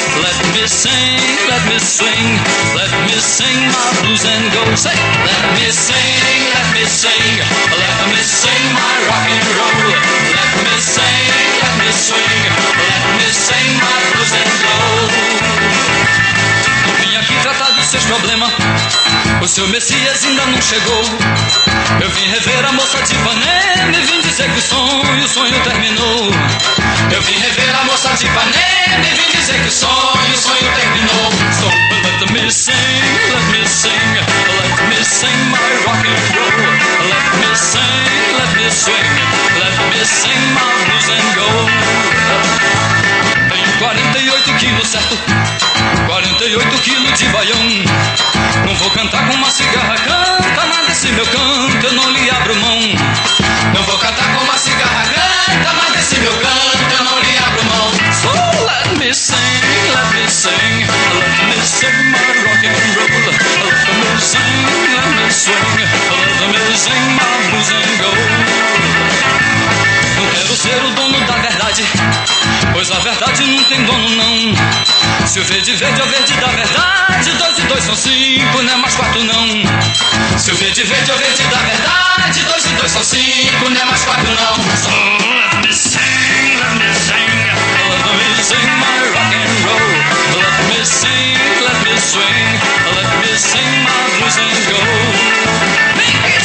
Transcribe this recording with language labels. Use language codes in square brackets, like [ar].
[en] Let me sing, let me sing, let me sing my blues and gold. Say, let me sing, let me sing, let me sing my rock and roll. Let me sing, let me swing, let me sing my blues and gold. [pt] Tratar dos seus problemas, o seu Messias ainda não chegou. Eu vim rever a moça de Ipanema e vim dizer que o sonho terminou. Eu vim rever a moça de Ipanema e vim dizer que o sonho terminou. [en] So, let me sing, let me sing, let me sing my rock and roll. Let me sing, let me swing, let me sing my blues and gold. [pt] 48 quilos, certo? 48 quilos de baião. Não vou cantar com uma cigarra, canta mais desse meu canto, eu não lhe abro mão. Não vou cantar com uma cigarra, canta mais desse meu canto, eu não lhe abro mão. [en] So let me sing, let me sing, let me sing my rock and roll. Let me sing, let me swing, let me sing my blues and gold. [pt] Quero ser o dono da verdade, pois a verdade não tem dono não. Se o verde verde é o verde da verdade, dois e dois são cinco, não é mais quatro não. Se o verde verde é o verde da verdade, dois e dois são cinco, não é mais quatro não. [en] So let me sing, let me sing, let me sing my rock and roll. Let me sing, let me swing, let me sing my blues and gold.